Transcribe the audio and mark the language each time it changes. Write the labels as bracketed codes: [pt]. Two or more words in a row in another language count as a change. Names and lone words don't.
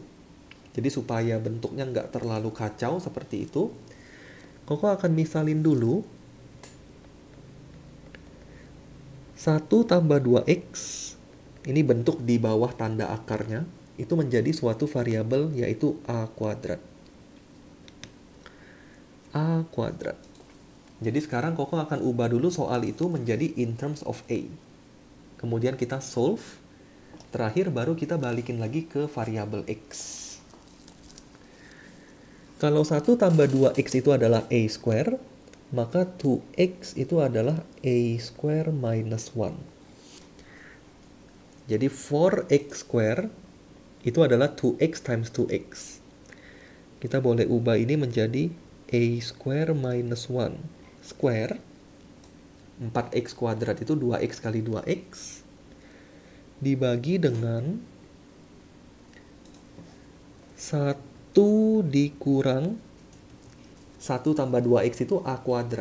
[id] Jadi supaya bentuknya nggak terlalu kacau seperti itu, Koko akan misalin dulu 1 tambah 2x, ini bentuk di bawah tanda akarnya, itu menjadi suatu variabel yaitu a kuadrat. A kuadrat. Jadi sekarang Koko akan ubah dulu soal itu menjadi [en] in terms of a. [id] Kemudian kita solve. Terakhir baru kita balikin lagi ke variabel x. Kalau 1 tambah 2x itu adalah a square, maka 2x itu adalah [en] a square minus 1. [id] Jadi [en] 4x square [id] itu adalah [en] 2x times 2x. [id] Kita boleh ubah ini menjadi [en] a square minus 1 square. [id] 4x kuadrat itu 2x kali 2x. Dibagi dengan 1 dikurang 1 tambah 2x itu a kuadrat.